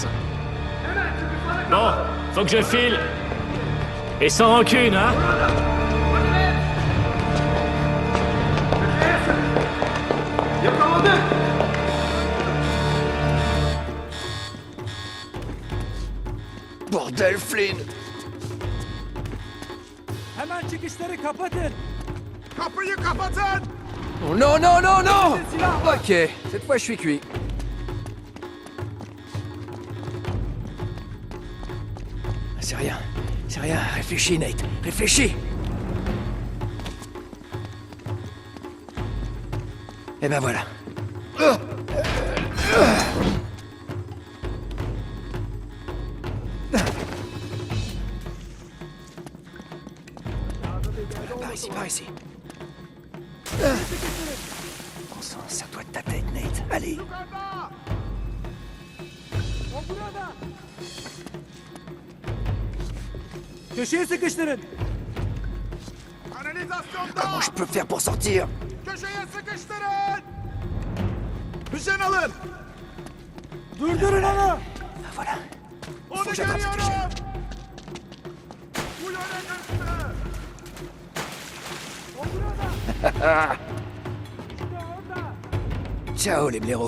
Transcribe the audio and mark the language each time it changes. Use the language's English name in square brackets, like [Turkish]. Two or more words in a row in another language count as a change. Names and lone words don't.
[French] Bon, faut que je file. Et sans rancune, hein? Bordel, Flynn! [Turkish] Hemen çıkışları kapatın. Kapıyı kapatın! [French] Oh non, non, non, non! Ok, cette fois je suis cuit. C'est rien, réfléchis Nate, réfléchis! Et ben voilà. Par ici. Bon sang, serre-toi de ta tête, Nate. Allez. [Turkish] O burada. Köşeye sıkıştırın. Kanalizasyonda! [French] Comment je peux faire pour sortir? [Turkish] Köşeye sıkıştırın! Hüseyin alın! Durdurun onu. [French] Ah, voilà. [Turkish] Onu [French] que j'attrape cette [Turkish] görüyorum! Bu yöne geçti! O burada. İşte orada. [French] Ciao les blaireaux.